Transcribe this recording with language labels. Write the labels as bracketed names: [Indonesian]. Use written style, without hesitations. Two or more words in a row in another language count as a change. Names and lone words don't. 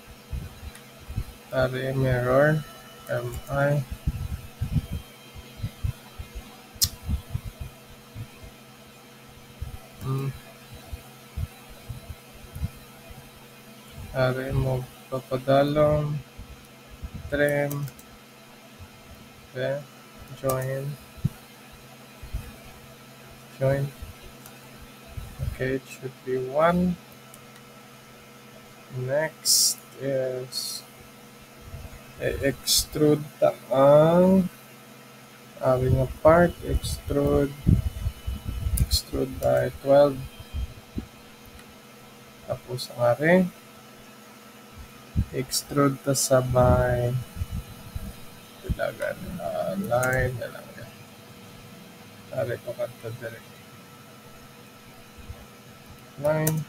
[Hiligaynon] Ari mirror. MI. Ari mo papadalong. [English] Trim. Okay. Join. Okay, it should be 1. Next is extrude [Hiligaynon] ang aring part. [English] Extrude by 12. [Hiligaynon] Tapos ang aring extrude ta sabay ilagan line na lang yan. Ari ko kanto direct line.